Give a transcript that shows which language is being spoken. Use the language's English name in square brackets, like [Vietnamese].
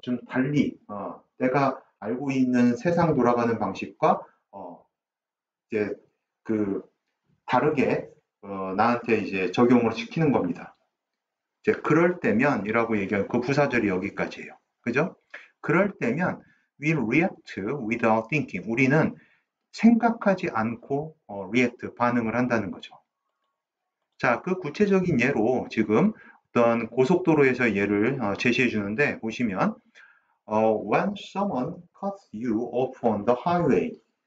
[Korean] 좀 달리 내가 알고 있는 세상 돌아가는 방식과 이제 그 다르게 나한테 이제 적용을 시키는 겁니다. 이제 그럴 때면이라고 얘기하는 그 부사절이 여기까지예요. 그죠? 그럴 때면 [English] we react without thinking. [Korean] 우리는 생각하지 않고 react, 반응을 한다는 거죠. 자, 그 구체적인 예로 지금 어떤 고속도로에서 예를 제시해 주는데 보시면 [English] when someone cuts you off on the highway.